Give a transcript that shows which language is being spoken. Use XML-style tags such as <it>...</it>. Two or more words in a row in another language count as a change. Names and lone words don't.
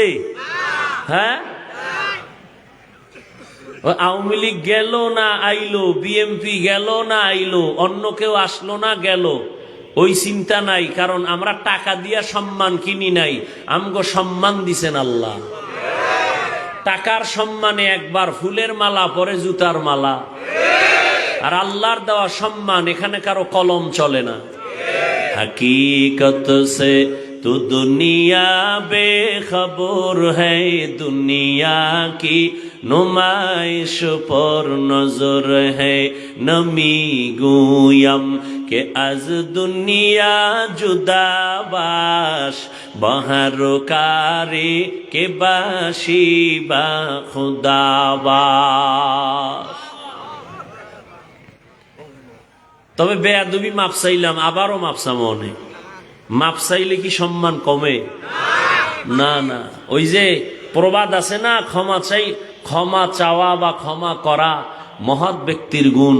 <bn>হ্যাঁ, আওয়ামী লীগ গেল না আইলো, বিএমপি গেল না আইলো, অন্য কেউ আসলো না গেল, ওই চিন্তা নাই। কারণ আমরা টাকা দিয়া সম্মান কিনি নাই, আমগো সম্মান দিছেন আল্লাহ। টাকার সম্মানে একবার ফুলের মালা, পরে জুতার মালা। আর আল্লাহর দেওয়া সম্মান, এখানে কারো কলম চলে না।</bn> <hi>हकीकत से तो दुनिया बेखबर है, दुनिया की नुमाइश पर नजर है।</hi> <fa>نمی‌گویم که از دنیا جدا باش، به هر کاری که باشی با خدا باش.</fa> <bn>তবে বেয়াদবি মাপ চাইলাম, আবারও মাপ চাবো অনেক। মাপ চাইলে কি সম্মান কমে? না না। ওই যে প্রবাদ আছে না, ক্ষমা চাওয়া বা ক্ষমা করা মহৎ ব্যক্তির গুণ।</bn>